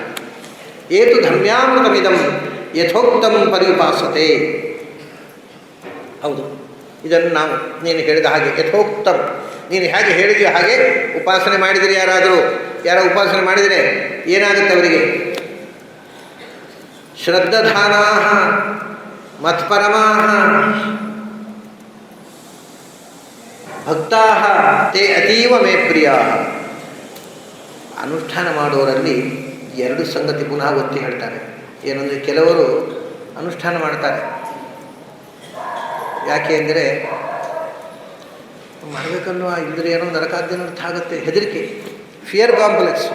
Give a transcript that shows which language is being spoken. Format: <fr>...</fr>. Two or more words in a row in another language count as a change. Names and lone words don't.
<sa>ಏತು ಧರ್ಮ್ಯಾಮೃತಮಿದಂ ಯಥೋಕ್ತಂ ಪರಿಪಾಸತೆ.</sa> <kn>ಹೌದು, ಇದನ್ನು ನಾವು ನೀನು ಹೇಳಿದ ಹಾಗೆ ಯಥೋಕ್ತಂ, ನೀನು ಹೇಗೆ ಹೇಳಿದೆಯೋ ಹಾಗೆ ಉಪಾಸನೆ ಮಾಡಿದರೆ ಯಾರೋ ಉಪಾಸನೆ ಮಾಡಿದರೆ ಏನಾಗುತ್ತೆ ಅವರಿಗೆ?</kn> <sa>ಶ್ರದ್ಧಾನಾ ಮತ್ಪರಮಾ ಭಕ್ತಾ ತೇ ಅತೀವ ಮೇ ಪ್ರಿಯ.</sa> <kn>ಅನುಷ್ಠಾನ ಮಾಡೋರಲ್ಲಿ ಎರಡು ಸಂಗತಿ ಪುನಃ ಒತ್ತಿ ಹೇಳ್ತಾರೆ. ಏನಂದರೆ, ಕೆಲವರು ಅನುಷ್ಠಾನ ಮಾಡ್ತಾರೆ, ಯಾಕೆ ಅಂದರೆ ಮಾಡಬೇಕನ್ನೋ ಇಲ್ಲದ್ರೆ ಏನೋ ನರಕಾದ್ಯನ ಅರ್ಥ ಆಗುತ್ತೆ, ಹೆದರಿಕೆ,</kn> <en>fear complex.</en>